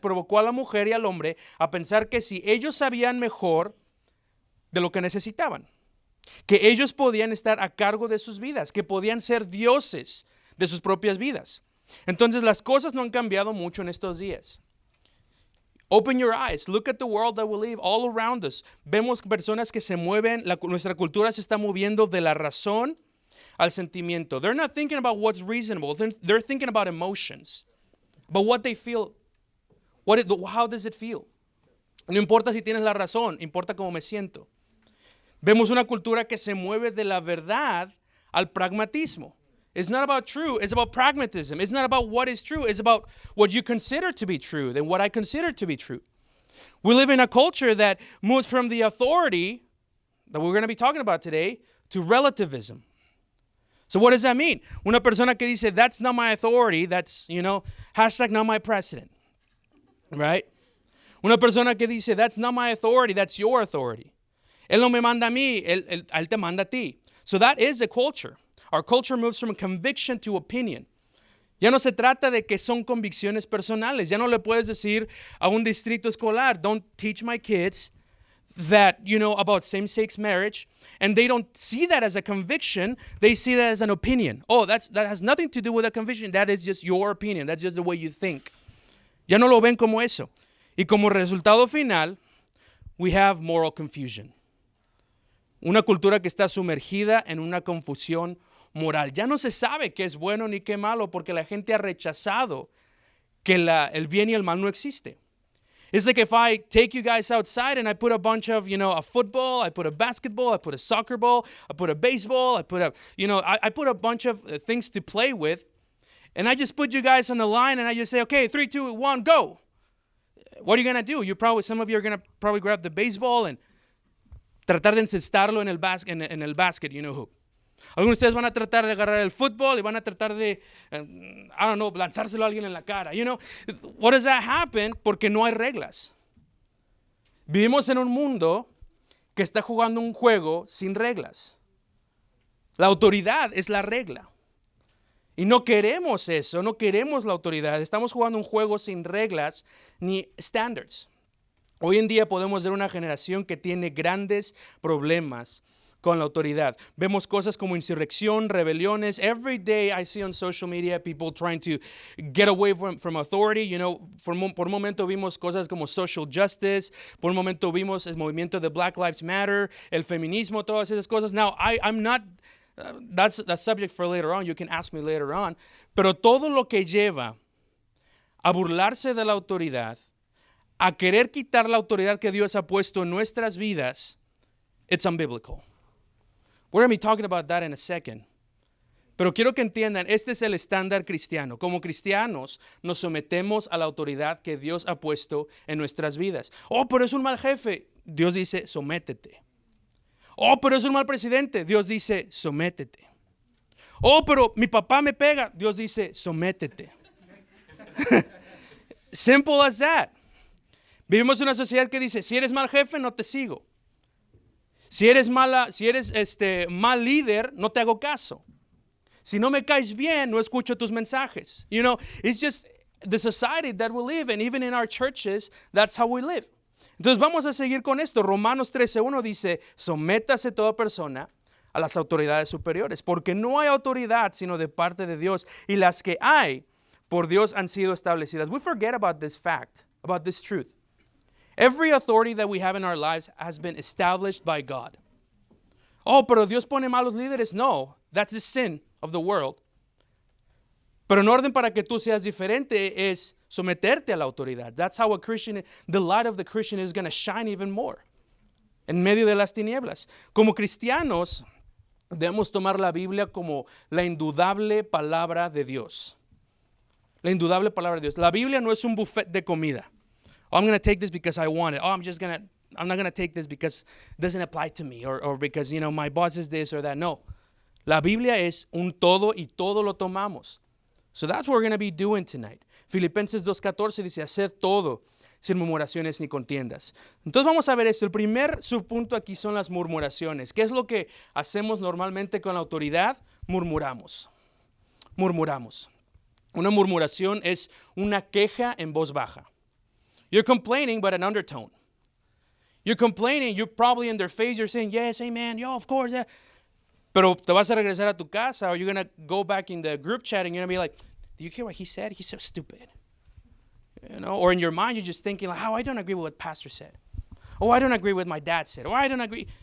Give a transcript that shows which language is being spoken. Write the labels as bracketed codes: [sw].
[es] Provocó a la mujer y al hombre a pensar que si ellos sabían mejor de lo que necesitaban, que ellos podían estar a cargo de sus vidas, que podían ser dioses de sus propias vidas. Entonces las cosas no han cambiado mucho en estos días. [en] Open your eyes, look at the world that we live all around us. [es] Vemos personas que se mueven, nuestra cultura se está moviendo de la razón al sentimiento. [en] They're not thinking about what's reasonable, they're thinking about emotions, about what they feel. How does it feel? [es] No importa si tienes la razón, importa cómo me siento. Vemos una cultura que se mueve de la verdad al pragmatismo. [en] It's not about true, it's about pragmatism. It's not about what is true, it's about what you consider to be true than what I consider to be true. We live in a culture that moves from the authority that we're going to be talking about today to relativism. So what does that mean? [es] Una persona que dice, [en] that's not my authority, that's, hashtag not my precedent. Right? [es] Una persona que dice, [en] that's not my authority, that's your authority. [es] Él no me manda a mí, él te manda a ti. [en] So that is a culture. Our culture moves from conviction to opinion. [es] Ya no se trata de que son convicciones personales. Ya no le puedes decir a un distrito escolar, [en] don't teach my kids that, about same-sex marriage. And they don't see that as a conviction. They see that as an opinion. Oh, that has nothing to do with a conviction. That is just your opinion. That's just the way you think. [es] Ya no lo ven como eso. Y como resultado final, [en] we have moral confusion. [es] Una cultura que está sumergida en una confusión moral. Ya no se sabe qué es bueno ni qué malo porque la gente ha rechazado que el bien y el mal no existe. [en] It's like if I take you guys outside and I put a bunch of, a football, I put a basketball, I put a soccer ball, I put a baseball, I put I put a bunch of things to play with, and I just put you guys on the line and I just say, okay, 3, 2, 1, go. What are you going to do? Some of you are going to probably grab the baseball and [es] tratar de encestarlo en el basket, [en] hoop. [es] Algunos de ustedes van a tratar de agarrar el fútbol y van a tratar de, lanzárselo a alguien en la cara. [en] What does that happen? [es] Porque no hay reglas. Vivimos en un mundo que está jugando un juego sin reglas. La autoridad es la regla. Y no queremos eso, no queremos la autoridad. Estamos jugando un juego sin reglas ni standards. Hoy en día podemos ver una generación que tiene grandes problemas con la autoridad. Vemos cosas como insurrección, rebeliones. [en] Every day I see on social media people trying to get away from authority. [es] Por un momento vimos cosas como social justice. Por un momento vimos el movimiento de Black Lives Matter, el feminismo, todas esas cosas. [en] Now, I'm not... that's subject for later on. You can ask me later on. [es] Pero todo lo que lleva a burlarse de la autoridad, a querer quitar la autoridad que Dios ha puesto en nuestras vidas, [en] it's unbiblical. We're going to be talking about that in a second. [es] Pero quiero que entiendan, este es el estándar cristiano. Como cristianos nos sometemos a la autoridad que Dios ha puesto en nuestras vidas. Oh, pero es un mal jefe. Dios dice, sométete. Oh, pero es un mal presidente. Dios dice, sométete. Oh, pero mi papá me pega. Dios dice, sométete. Simple as that. Vivimos en una sociedad que dice, si eres mal jefe, no te sigo. Si eres mal líder, no te hago caso. Si no me caes bien, no escucho tus mensajes. [en] It's just the society that we live in. Even in our churches, that's how we live. [es] Entonces vamos a seguir con esto. Romanos 13:1 dice, sométase toda persona a las autoridades superiores, porque no hay autoridad sino de parte de Dios, y las que hay por Dios han sido establecidas. [en] We forget about this fact, about this truth. Every authority that we have in our lives has been established by God. [es] Oh, pero Dios pone malos líderes. [en] No, that's the sin of the world. [es] Pero en orden para que tú seas diferente es someterte a la autoridad. [en] That's how the light of the Christian is going to shine even more. [es] En medio de las tinieblas. Como cristianos, debemos tomar la Biblia como la indudable palabra de Dios. La indudable palabra de Dios. La Biblia no es un buffet de comida. [en] Oh, I'm going to take this because I want it. Oh, I'm just going to I'm not going to take this because it doesn't apply to me or because, my boss is this or that. [es] No. La Biblia es un todo y todo lo tomamos. [en] So that's what we're going to be doing tonight. [es] Filipenses 2:14 dice, haced todo sin murmuraciones ni contiendas. Entonces vamos a ver esto. El primer subpunto aquí son las murmuraciones. ¿Qué es lo que hacemos normalmente con la autoridad? Murmuramos. Murmuramos. Una murmuración es una queja en voz baja. [en] You're complaining, but an undertone. You're complaining, you're probably in their face, you're saying, yes, amen, yo, of course. Yeah. [es] Pero te vas a regresar a tu casa, [en] or you're going to go back in the group chat and you're going to be like, do you hear what he said? He's so stupid. Or in your mind, you're just thinking, like, I don't agree with what pastor said. Oh, I don't agree with my dad said. Or I don't agree.